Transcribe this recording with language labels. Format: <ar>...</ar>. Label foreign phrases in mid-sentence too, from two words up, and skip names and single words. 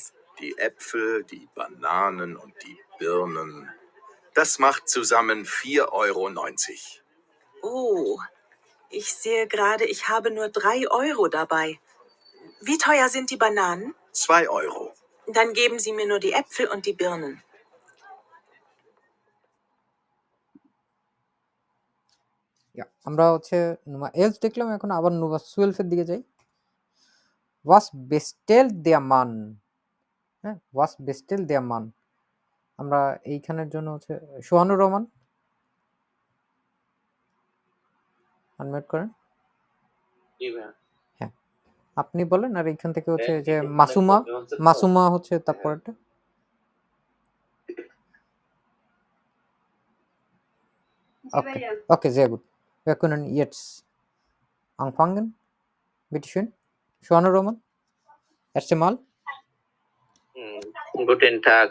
<de>Die Äpfel, die Bananen und die Birnen. Das macht zusammen 4,90 €. Oh, ich sehe gerade, ich habe nur 3 € dabei. Wie teuer sind die Bananen? 2 €. Dann geben Sie mir nur die Äpfel und die Birnen.</de> <bn>আমরা হচ্ছে Nummer 11 দেখলাম, এখন আবার Nummer 12 এর দিকে যাই।</bn> <de>Was bestellt der Mann? হ্যাঁ, was bestellt der Mann?</de> <bn>আমরা এইখানের জন্য হচ্ছে সোহানুর রহমান আনমিউট করেন। হ্যাঁ, আপনি বলেন, আর এইখান থেকে হচ্ছে যে মাসুমা হচ্ছে তারপরটা।</bn> <de>Okay, sehr gut. Wir können jetzt anfangen. Bitte schön. Schoanur Roman. Erste Mal. Guten Tag.</de>